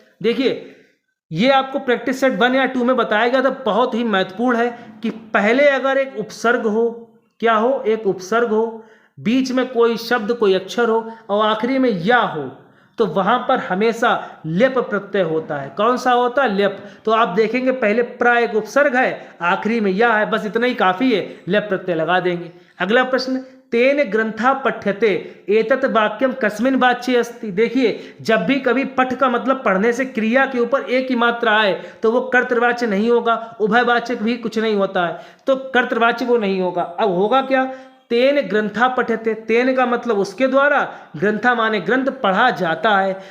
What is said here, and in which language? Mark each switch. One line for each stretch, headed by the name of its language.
Hindi: देखिए ये आपको प्रैक्टिस सेट 1 या 2 में बताया गया था, बहुत ही महत्वपूर्ण है कि पहले अगर एक उपसर्ग हो, क्या हो? एक उपसर्ग हो, बीच में कोई शब्द कोई अक्षर हो और आखिरी में या हो, तो वहां पर हमेशा लेप प्रत्यय होता है। कौन सा होता है? लेप। तो आप देखेंगे पहले प्रा एक उपसर्ग है, आखिरी में या है, बस इतना ही काफी है, लेप प्रत्यय लगा देंगे। अगला प्रश्न,
Sanskrit: तेन ग्रंथा पठ्यते एतत् वाक्यम कस्मिन् वाच्ये अस्ति।
Hindi: देखिए जब भी कभी पठ का मतलब पढ़ने से क्रिया के ऊपर एक ही मात्रा आए तो वो कर्तृवाच्य नहीं होगा, उभयवाचक भी कुछ नहीं होता है, तो कर्तृवाच्य वो नहीं होगा। अब होगा क्या?
Sanskrit: तेन ग्रंथा पठ्यते,
Hindi: तेन का मतलब उसके द्वारा, ग्रंथा माने ग्रंथ, पढ़ा जाता है।